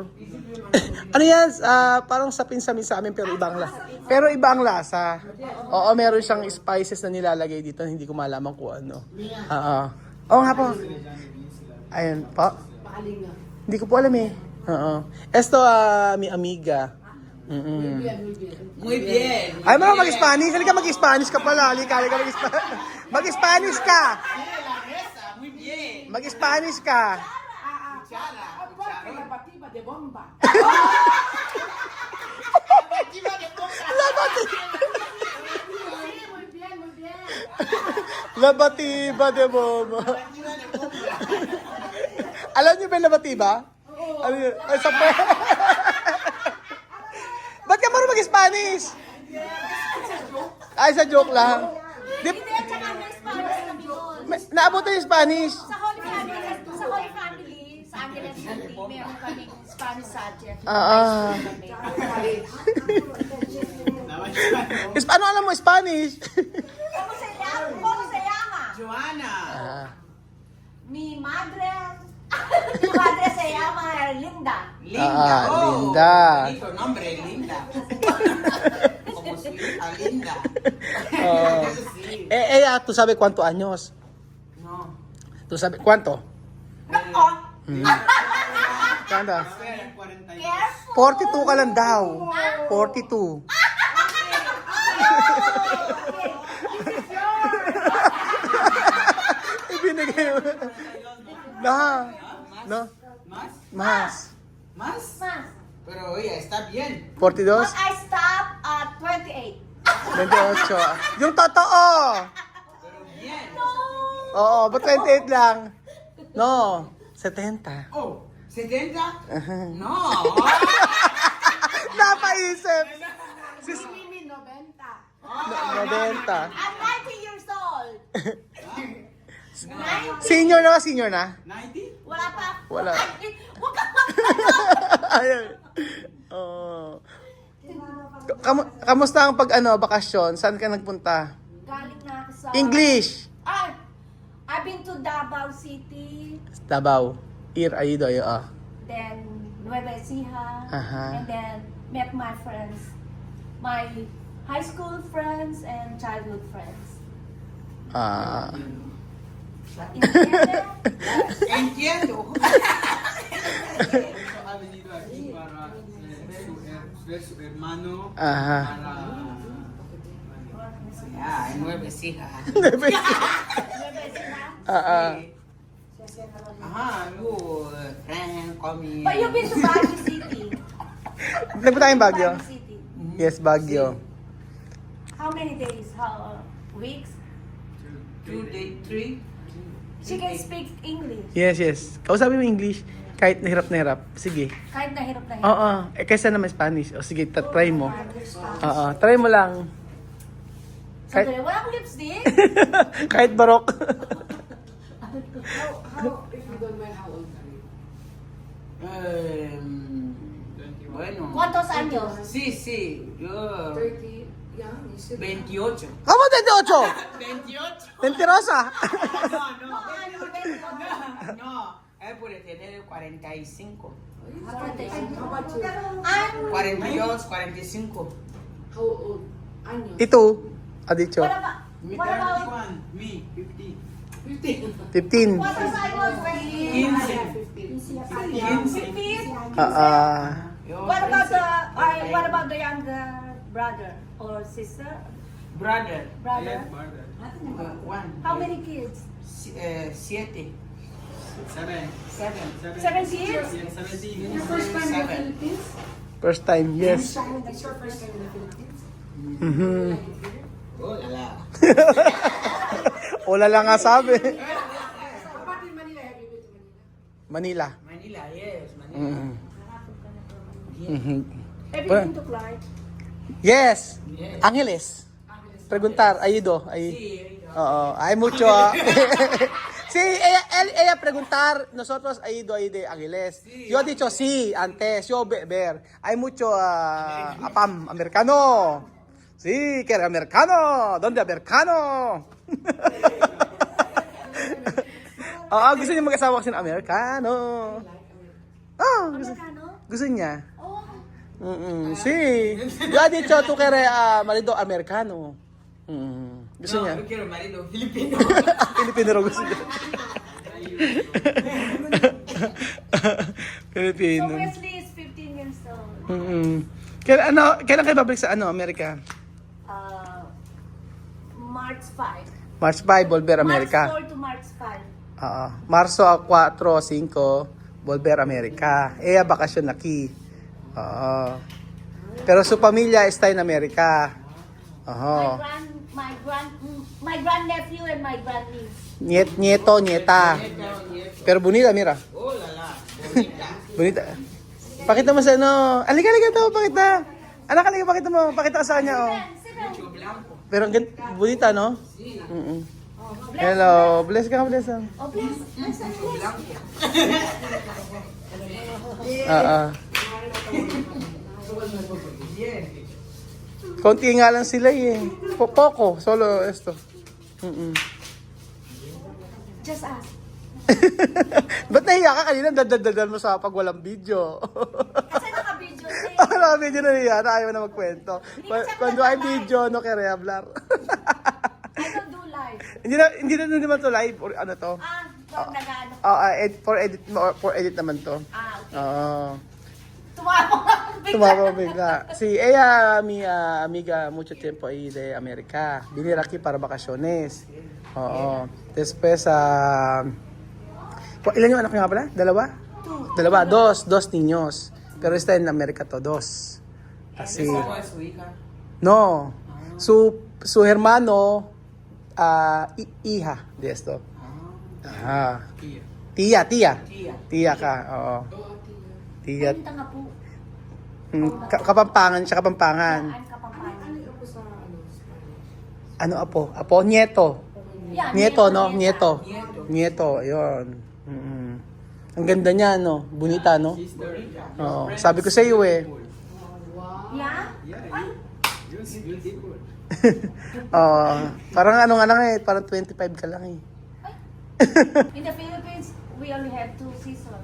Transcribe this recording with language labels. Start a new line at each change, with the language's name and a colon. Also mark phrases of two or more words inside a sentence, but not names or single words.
Filipino: Ano yan? Parang sapin-samin sa amin, pero ibang lasa. Pero ibang lasa. Oo, meron siyang spices na nilalagay dito. Hindi ko malaman kung ano. Oo nga po. Ayun po. Hindi ko po alam eh. Oo.
Spanish: Esto, mi amiga. Muy bien.
Filipino: Ay, mo mag-Spanish. Halika mag-Spanish ka pala. Halika mag-Spanish. Mag-Spanish ka.
Spanish: Muy bien.
Filipino: Mag-Spanish ka.
Spanish: de bomba. Muy bien, muy bien. Labatiba de bomba.
Filipino: Alam niyo ba yung labatiba? Ano yun? Ay, sa Ba't ka marunong mag-Spanish? Ay, sa joke lang. Hindi, tsaka may Spanish kami doon. Naabutan yung Spanish. Sa Holy Family, sa Angeles City, meron kami Spanish subject. Ano alam mo, Spanish?
Spanish: ¿Cómo se llama? Joana. Mi madre se llama Linda. Linda. Linda. Bonito nombre, Linda. Como si Linda. ¿Tú sabes cuántos años? No. ¿Tú sabes cuánto? Oh, Kanda? 42
Filipino: careful. ka lang daw. 42. Ibinigay mo.
Spanish: No. ¿Más? Más. ¿Más? Mas. Pero oye, está bien. 42?
English: But I stopped at 28.
Filipino: 28. Yung totoo!
Spanish: Pero bien.
Filipino: Oo, ba't 28 lang? No, 70. Oh, 70? No. Napaisip! Mimi, 90. 90.
English: I'm 90 years old. 90.
Filipino: Senior na? 90? Wala pa. Wala. Ay, huwag ka magtanong. Ayun. Oo. Kamusta ang bakasyon? Saan ka nagpunta? Galing na ako sa... English!
English: Ah, I've been to Davao City, Davao. Ayudo, then Nueva Ecija, Aha. and then met my friends, my high school friends and childhood friends. Ah.
Spanish: Entiende? Entiendo. Ha venido aquí para ver su hermano, Ajá. para Ah, en Nueva Ecija. Nueva Ecija. Ajá, luego,
English: friend, coming. But you've been to Baguio City.
Filipino: Nagpunta kayong Baguio?
English: City. Yes, Baguio. How many days? How weeks? 2 days, 3. She can speak English. Yes.
Filipino: Kausapin mo English. Kahit nahirap na hirap. Sige. Kahit nahirap na hirap. Oo. Kaysa naman Spanish. O sige, try mo. Oo. Try mo lang. Sandali, wala akong lipstick. Kahit barok.
Spanish: Bueno. ¿Cuántos años? Sí, sí, yo 28.
Filipino: Kamo 28! 28.
Spanish: Mentirosa! No, no, es por tener 45.
English: I'm 42, 45.
Filipino: Ito, adicho.
English: What about, me what about 31, me 50. 15.
Spanish: cuántos años? 15.
English: What about the younger brother or sister? Brother, Brother. one. How many kids? 7. 7. 7. 7 kids? Yeah, 17. First time, yes. Mhm. Oh, la.
Filipino: Wala lang nga sabi. Manila.
English: Manila, yes, Manila. Mhm. Mhm. Everything to Clark. Yes. Yes. Angeles.
Spanish: Preguntar, ayudo. Sí, Oo, hay mucho. Sí, ella preguntar, nosotros ayudo de Angeles. Yo he dicho sí antes, yo ver. Hay mucho apam, americano. Sí, que era americano. ¿Dónde americano?
Filipino: Oo, gusto niya mag-asawa kasi ng americano. Oh, gusto niya. Oh,
Spanish: Sí. Yo he dicho tú que eres marido americano.
Filipino: Gusto
Spanish: No,
Filipino: niya.
Spanish: yo quiero marido filipino.
Filipino: Pilipino raw gusto niya.
English: so
Filipino: Pilipino.
English: Wesley is 15 years old.
Filipino: Kailan kayo babalik sa Amerika?
English: March 5.
Spanish: March 5, volver Amerika.
English: March 4 to March 5.
Filipino: Oo.
Spanish: Marzo 4, 5, volver Amerika.
Filipino: Bakasyon aquí. Oo.
Spanish: Pero su pamilya está en Amerika.
Filipino: Oo.
English: My grandnephew and my grandniece.
Spanish: Nieto, nieta. Pero bonita, mira. Oh, la. Bonita. Bonita.
Filipino: Pakita mo sa Alika to, pakita. Anak, pakita mo. Pakita ka sa kanya, oh.
Spanish: Mucho blanco.
Filipino: Pero ang bonita, no? Mm-mm. Hello, bless ka, bless. Oh, bless.
Spanish: Blanco. Bien.
Filipino: Konti nga lang sila
Spanish: Poco, solo esto.
English: Just ask.
Filipino: Ba't nahiya ka kanina? Dadal mo sa pag walang video. Kasi naka-video siya. Naka-video na niya, na ayaw na magkwento.
Spanish: Cuando hay video, no quere hablar.
English: I don't do live.
Filipino: hindi na naman to live or ano to. Pag nag-ano.
English: For edit
Filipino: naman to. Okay. Tumawa bigla.
Spanish: Si ella, mi amiga, mucho tiempo ahí de América. Vine aquí para vacaciones.
Filipino: Oo.
Spanish: Después,
Filipino: ilan yung anak niya nga pala? Dalawa?
Spanish: Dos niños. Pero está en América to, dos. Así. ¿Cómo es su hija? No. Su hermano, hija de esto. Ah. Tia. Tia Tia.
Filipino: ka, oo. Tia. Ang tanga po. Kapampangan siya, Kapampangan. Ang kapampangan. Ano apo? Apo, nieto. Yan,
Spanish: Nieto, no? Nieto. Nieto,
Filipino: ayun. Mm-mm. Ang ganda niya, no?
Spanish: Bonita, no?
Filipino: Oo. Sabi ko sa iyo, eh.
English: Yeah? Ay, You're beautiful.
Filipino: Oo. Parang ano nga lang eh, parang 25 ka lang eh.
English: in the Philippines, we only have two seasons.